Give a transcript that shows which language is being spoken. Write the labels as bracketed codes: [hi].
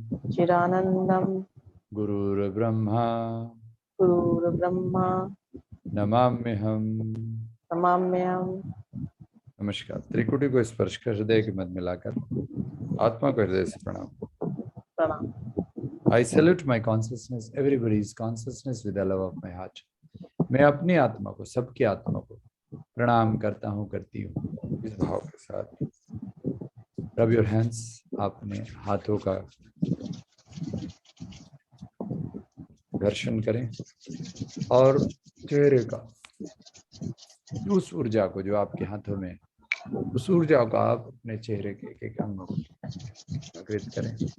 [sa] चिदानन्दं गुरुर्ब्रह्मा गुरुर्ब्रह्मा नमाम्यहम्। नमाम्यहम्। [hi] नमस्कार। त्रिकुटी को स्पर्श कर हृदय के मध्य मिलाकर आत्मा को हृदय से प्रणाम। प्रणाम। [en] I salute my consciousness, everybody's consciousness with the love of my heart. [hi] मैं अपनी आत्मा को, सबकी आत्मा को प्रणाम करता हूँ, करती हूँ इस भाव के साथ। [en] rub your hands, [hi] अपने हाथों का घर्षण करें और चेहरे का उस ऊर्जा को जो आपके हाथों में, उस ऊर्जा को आप अपने चेहरे के एक एक अंग को जागृत करें